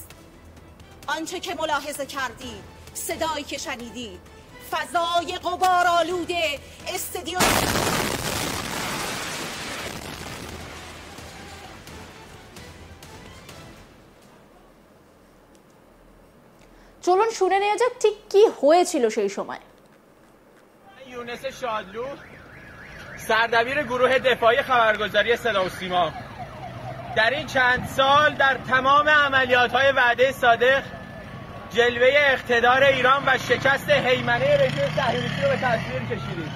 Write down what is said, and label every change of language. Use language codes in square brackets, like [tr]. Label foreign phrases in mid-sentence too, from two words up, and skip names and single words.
[fa] آنچه که ملاحظه کردید، صدایی که شنیدید، فضای غبارآلوده استادیوم [bn] চলুন শুনে নেওয়া যাক ঠিক কি হয়েছিল সেই সময়। [fa] یونس شادلو، سردبیر گروه دفاعی خبرگزاری صدا و سیما، در این چند سال در تمام عملیات‌های وعده صادق جلوه اقتدار ایران و شکست هیمنه رژیم صهیونیستی رو به تصویر کشیدیم.